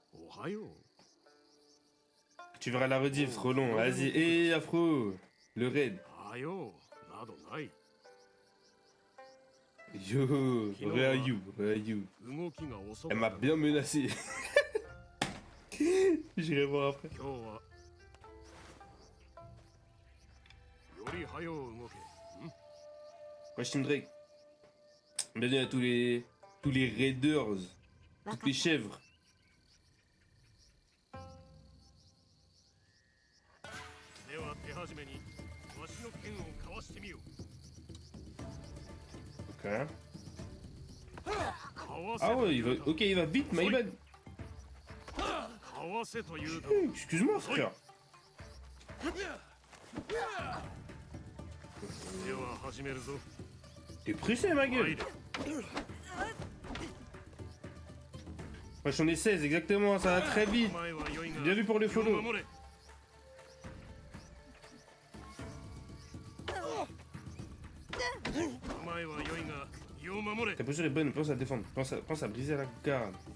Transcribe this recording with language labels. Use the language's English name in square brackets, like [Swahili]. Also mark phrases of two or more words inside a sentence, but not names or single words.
[Japanese] はよう。 [French] Tu verras la rediff, trop long. Vas-y, et Afro, le raid. [Japanese] はようなどない。 [French] Yo, Ryu, Ryu. [Japanese] 動きが遅 [French] Elle [Japanese] か [French] m'a [Japanese] った。 [French] bien menacé. J'irai voir après. [Japanese] 今日はより早う動け。 [French] Moi, je Drake. Bienvenue à tous les raiders, toutes les chèvres. [Japanese] では手始めにわしの剣をかわしてみよう。 [French] Ok. [Japanese] かわせ [French] Ah ouais, il va... Ok, il va vite, [English] my bad. [Japanese] かわせというと [French] Excuse-moi, frère. [Japanese] では始めるぞ。 [French] T'es pressé, ma gueule. Wesh, on est 16, exactement, ça va très vite. Bien vu pour les follow. Ta posture est bonne, pense à défendre, pense à briser la garde.